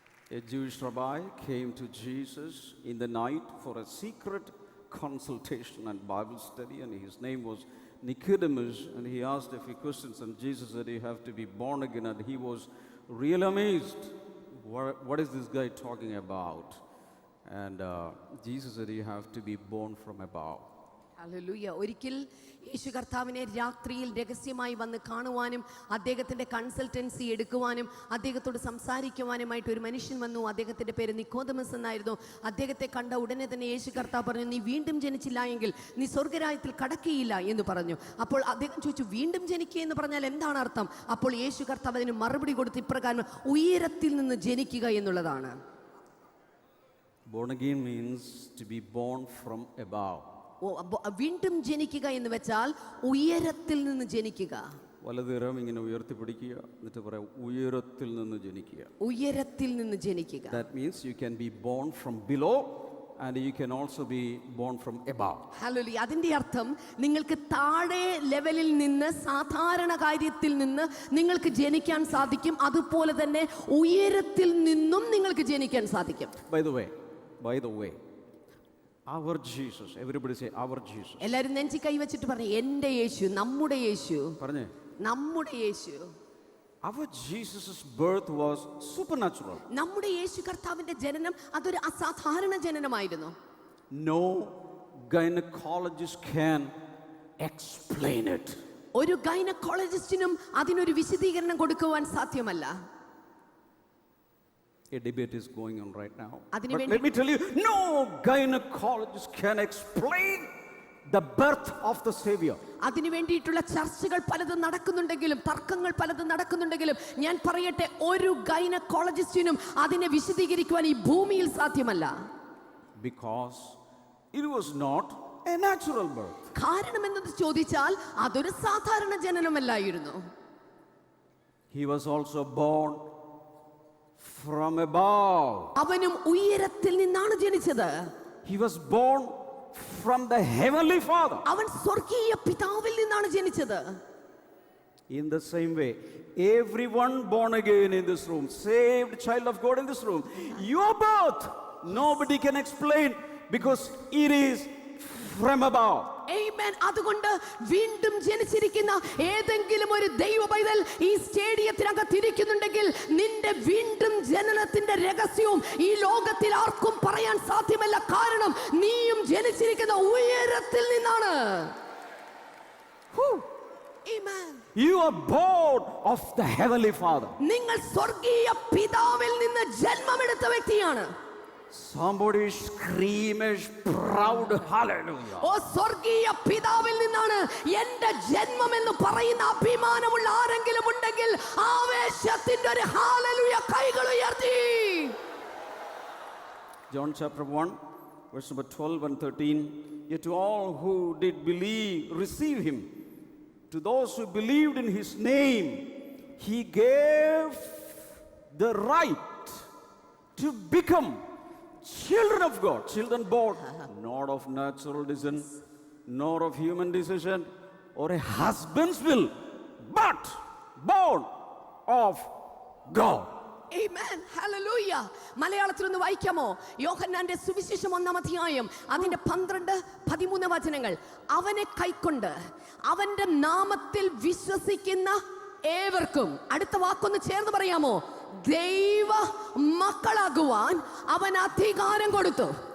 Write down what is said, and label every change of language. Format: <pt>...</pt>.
<en>A Jewish rabbi came to Jesus in the night for a secret consultation and Bible study, and his name was Nicodemus, and he asked a few questions, and Jesus said, "You have to be born again," and he was really amazed. What is this guy talking about? And Jesus said, "You have to be born from above."</en> <ml>Hallelujah. ഒരിക്കൽ യേശു കർത്താവിനെ രാത്രിയിൽ രഹസ്യമായി വന്ന് കാണുവാനും അദ്ദേഹത്തിന്റെ consultancy എടുക്കുവാനും അദ്ദേഹത്തോട് സംസാരിക്കുവാനുമായിട്ട് ഒരു മനുഷ്യൻ വന്നു. അദ്ദേഹത്തിന്റെ പേര് നിക്കോദമസ് എന്നായിരുന്നു. അദ്ദേഹത്തെ കണ്ട ഉടനെ തന്നെ യേശു കർത്താവ് പറഞ്ഞു, "നീ വീണ്ടും ജനിച്ചില്ല എങ്കിൽ നീ സ്വർഗ്ഗരാജ്യത്തിൽ കടക്കുകയില്ല" എന്ന് പറഞ്ഞു. അപ്പോൾ അദ്ദേഹം ചോദിച്ചു, വീണ്ടും ജനിക്കുക എന്ന് പറഞ്ഞാൽ എന്താണ് അർത്ഥം? അപ്പോൾ യേശു കർത്താവ് അതിന് മറുപടി കൊടുത്ത് ഇപ്രകാരം, ഉയരത്തിൽ നിന്ന് ജനിക്കുക എന്നുള്ളതാണ്.</ml> <en>Born again means to be born from above.</en> <ml>വീണ്ടും ജനിക്കുക എന്ന് വെച്ചാൽ ഉയരത്തിൽ നിന്ന് ജനിക്കുക. വലതുകരം ഇങ്ങനെ ഉയർത്തിപ്പിടിക്കുക, എന്നിട്ട് പറയാം ഉയരത്തിൽ നിന്ന് ജനിക്കുക. ഉയരത്തിൽ നിന്ന് ജനിക്കുക.</ml> <en>That means you can be born from below and you can also be born from above.</en> <ml>Hallelujah. അതിന്റെ അർത്ഥം നിങ്ങൾക്ക് താഴെ ലെവലിൽ നിന്ന് സാധാരണ കാര്യത്തിൽ നിന്ന് നിങ്ങൾക്ക് ജനിക്കാൻ സാധിക്കും, അതുപോലെ തന്നെ ഉയരത്തിൽ നിന്നും നിങ്ങൾക്ക് ജനിക്കാൻ സാധിക്കും.</ml> <en>By the way, our Jesus, everybody say our Jesus.</en> <ml>എല്ലാവരും നെഞ്ചി കൈവച്ചിട്ട് പറഞ്ഞു, എൻ്റെ യേശു, നമ്മുടെ യേശു. പറഞ്ഞേ, നമ്മുടെ യേശു.</ml> <en>Our Jesus' birth was supernatural.</en> <ml>നമ്മുടെ യേശു കർത്താവിന്റെ ജനനം അതൊരു അസാധാരണ ജനനമായിരുന്നു.</ml> <en>No gynecologist can explain it.</en> <ml>ഒരു ഗൈനക്കോളജിസ്റ്റിനും അതിനൊരു വിശദീകരണം കൊടുക്കുവാൻ സാധ്യമല്ല.</ml> <en>A debate is going on right now. But</en> <ml>അതിനുവേണ്ടി</ml> <en>let me tell you, no gynecologist can explain the birth of the Savior.</en> <ml>അതിനു വേണ്ടിയിട്ടുള്ള ചർച്ചകൾ പലതും നടക്കുന്നുണ്ടെങ്കിലും തർക്കങ്ങൾ പലതും നടക്കുന്നുണ്ടെങ്കിലും ഞാൻ പറയട്ടെ, ഒരു ഗൈനക്കോളജിസ്റ്റിനും അതിനെ വിശദീകരിക്കുവാൻ ഈ ഭൂമിയിൽ സാധ്യമല്ല.</ml> <en>Because it was not a natural birth.</en> <ml>കാരണം എന്തെന്ന് ചോദിച്ചാൽ അതൊരു സാധാരണ ജനനമല്ലായിരുന്നു.</ml> <en>He was also born from above.</en> <ml>അവനും ഉയരത്തിൽ നിന്നാണ് ജനിച്ചത്.</ml> <en>He was born from the heavenly Father.</en> <ml>അവൻ സ്വർഗീയ പിതാവിൽ നിന്നാണ് ജനിച്ചത്.</ml> <en>In the same way, everyone born again in this room, saved child of God in this room, your birth nobody can explain because it is from above. Amen.</en> <ml>അതുകൊണ്ട് വീണ്ടും ജനിച്ചിരിക്കുന്ന ഏതെങ്കിലും ഒരു ദൈവ പൈതൽ ഈ സ്റ്റേഡിയത്തിനകത്ത് ഇരിക്കുന്നുണ്ടെങ്കിൽ നിന്റെ വീണ്ടും ജനനത്തിന്റെ രഹസ്യവും ഈ ലോകത്തിൽ ആർക്കും പറയാൻ സാധ്യമല്ല. കാരണം നീയും ജനിച്ചിരിക്കുന്ന ഉയരത്തിൽ നിന്നാണ്.</ml> <en>Amen. You are born of the heavenly Father.</en> <ml>നിങ്ങൾ സ്വർഗീയ പിതാവിൽ നിന്ന് ജന്മമെടുത്ത വ്യക്തിയാണ്.</ml> <en>Somebody scream a proud hallelujah.</en> <ml>ഓ സ്വർഗീയ പിതാവിൽ നിന്നാണ് എൻ്റെ ജന്മം എന്ന് പറയുന്ന അഭിമാനമുള്ള ആരെങ്കിലും ഉണ്ടെങ്കിൽ ആവേശത്തിന്റെ ഒരു ഹല്ലേലൂയ കൈകൾ ഉയർത്തി.</ml> <en>John chapter 1 verse number 12 and 13. Yet to all who did believe, receive him. To those who believed in his name, he gave the right to become children of God. Children born not of natural descent, nor of human decision or a husband's will, but born of God. Amen. Hallelujah.</en> <ml>മലയാളത്തിൽ ഒന്ന് വായിക്കാമോ? യോഹന്നാന്റെ സുവിശേഷം 1-ാം അധ്യായം അതിന്റെ 12-13 വചനങ്ങൾ. അവനെ കൈക്കൊണ്ട് അവന്റെ നാമത്തിൽ വിശ്വസിക്കുന്ന ഏവർക്കും, അടുത്ത വാക്കൊന്ന് ചേർന്ന് പറയാമോ? ദൈവ മക്കളാകുവാൻ അവൻ അധികാരം കൊടുത്തു.</ml>